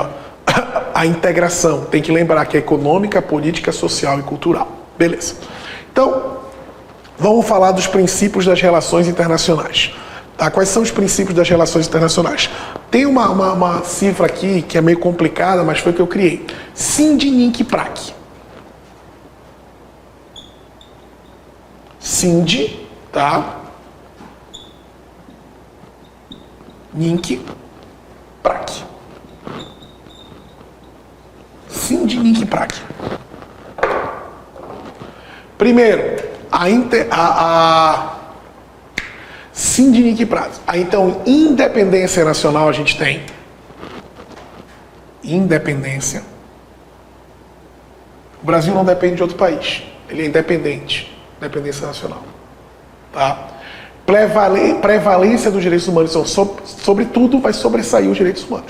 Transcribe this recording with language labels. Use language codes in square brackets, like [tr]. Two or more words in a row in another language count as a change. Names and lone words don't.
[pt] A integração, tem que lembrar que é econômica, política, social e cultural. Beleza. Então, vamos falar dos princípios das relações internacionais. Tá? Quais são os princípios das relações internacionais? Tem uma cifra aqui que é meio complicada, mas foi que eu criei. Sindh-Nink-Prak. Sindh, tá? Nink-Prak. Sindh-Nink-Prak. Primeiro, Sindh-Nink-Prak. Então, independência nacional a gente tem. Independência. O Brasil não depende de outro país. Ele é independente. Independência nacional. Tá? Prevalência dos direitos humanos. Então, sobretudo, vai sobressair os direitos humanos.